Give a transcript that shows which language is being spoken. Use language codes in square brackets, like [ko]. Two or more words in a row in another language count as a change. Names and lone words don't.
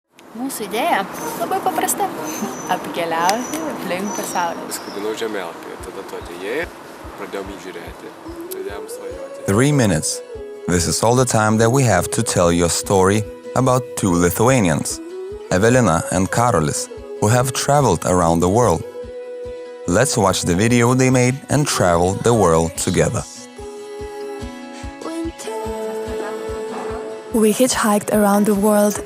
[lt] Mūsų idėja labai paprasta – apkeliauti aplink pasaulį. Skubinau žemėlapį, tada tu atėjai, pradėjom jį žiūrėti, pradėjom svajoti. [en] 3 minutes. This is all the time that we have to tell you a story about two Lithuanians, Evelina and Karolis, who have traveled around the world. Let's watch the video they made and travel the world together. We hitchhiked around the world.